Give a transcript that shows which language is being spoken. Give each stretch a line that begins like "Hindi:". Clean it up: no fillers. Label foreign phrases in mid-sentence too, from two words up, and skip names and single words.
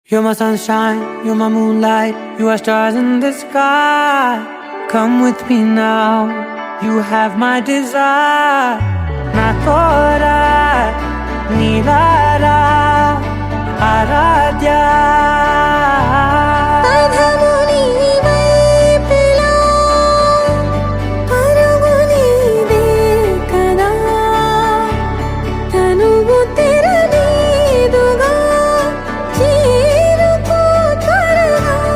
English: my sunshine, you're my moonlight, you are stars in the sky. Come with me now, you have my desire. Na tora, nilara, aradhya.
Telugu: పదము నీ వైపులా, పరుగు నీదే కదా, తనువు తెర మీదుగా, చేరుకో త్వరగా.